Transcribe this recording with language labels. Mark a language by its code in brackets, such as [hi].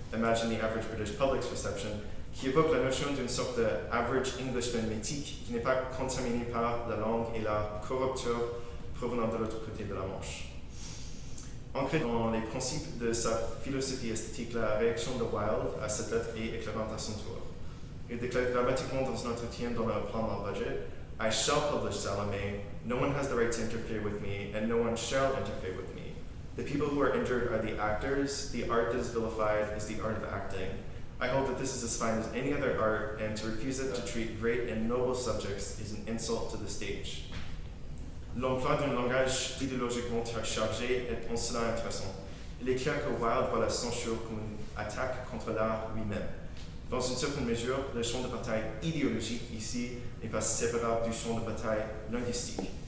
[en] Imagine the average British public's reception, [fr] qui évoque la notion d'une sorte de [en] average Englishman [fr] mythique qui n'est pas contaminé par la langue et la corruption provenant de l'autre côté de la Manche. Ancrée dans les principes de sa philosophie esthétique, la réaction de Wilde à cette lettre est éclairante à son tour. Il déclare dramatiquement dans un entretien dans le Palmer Budget, [en] "I shall publish Salome. No one has the right to interfere with me, and no one shall interfere with me. The people who are injured are the actors. The art that is vilified is the art of acting. I hold that this is as fine as any other art, and to refuse it to treat great and noble subjects is an insult to the stage." [fr] L'emploi d'un langage idéologiquement chargé est en cela intéressant. Il est clair que Wilde voit la censure comme une attaque contre l'art lui-même. Dans une certaine mesure, le champ de bataille idéologique ici n'est pas séparable du champ de bataille linguistique.